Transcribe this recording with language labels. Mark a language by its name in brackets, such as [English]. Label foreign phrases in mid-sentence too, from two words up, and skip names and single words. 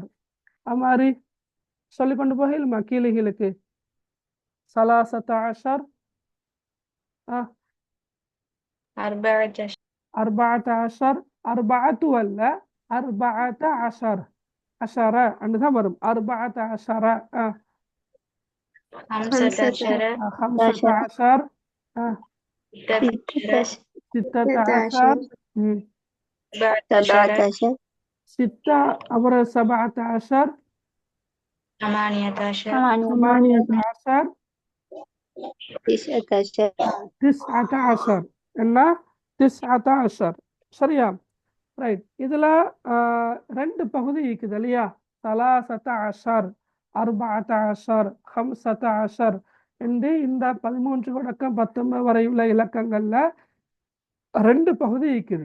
[Tamil] அது மாதிரி சொல்லி கொண்டு போகலுமா கீழுகளுக்கு? [Arabic] ثلاثة عشر، أربعة عشر. அர்பாத்து அல்ல, أربعة عشر. [Tamil] அஷர அண்டுதான் வரும். [Arabic] أربعة عشر. خمسة عشر خمسة عشر. ستة عشر. سبعة عشر ستة عبر 17. ثمانية عشر 18. تسعة عشر [Tamil] 19 என்ன? 19. சரியா? ரைட். இதுல ரெண்டு பகுதி இருக்குது இல்லையா? [Arabic] ثلاثة عشر، أربعة عشر، خمسة عشر [Tamil] என்று இந்த 13 தொடக்கம் 19 வரை உள்ள இலக்கங்கள்ல ரெண்டு பகுதி இருக்குது.